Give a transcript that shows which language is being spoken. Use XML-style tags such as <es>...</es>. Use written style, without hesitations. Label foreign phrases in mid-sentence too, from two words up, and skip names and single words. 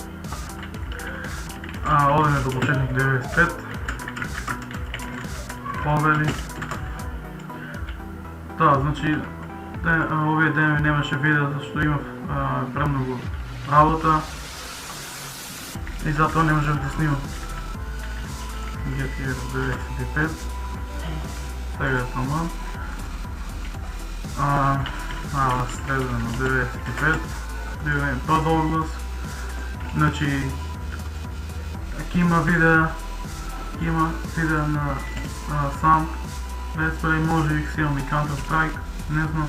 <mk>Одеме до почетник 95. Победи. Да, значи овие ден немаше видео, зашто имав премногу работа и затоа не можев да снимам. GTR 95. Сега е таман. Следва на 95. Биваме по-долу. Значи има видео на Samp, Let's Play, може би си имам и Counter Strike, не знам.</mk>